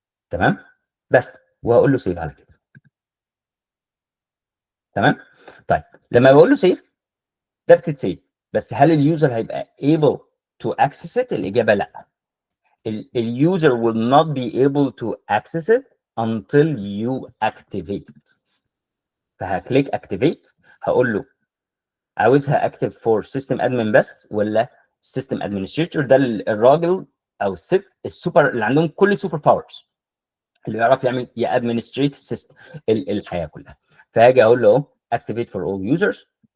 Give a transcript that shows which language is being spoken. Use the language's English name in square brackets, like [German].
[Arabic] تمام بس، وهقول له سيف على كده. تمام. طيب لما بقول له سيف ده بتتسيف، بس هل اليوزر هيبقى [English] able to access it؟ [Arabic] الاجابه لا. [English] اليوزر will not be able to access it until you activate it. [Arabic] فهكليك activate، هقول له عاوزها active for system admin بس ولا system administrator؟ ده الراجل او الست السوبر اللي عندهم كل السوبر باورز، اللي يعرف يعمل يادمنستريت السيستم الحياه كلها. فهاجي اقول له [English] activate for all users.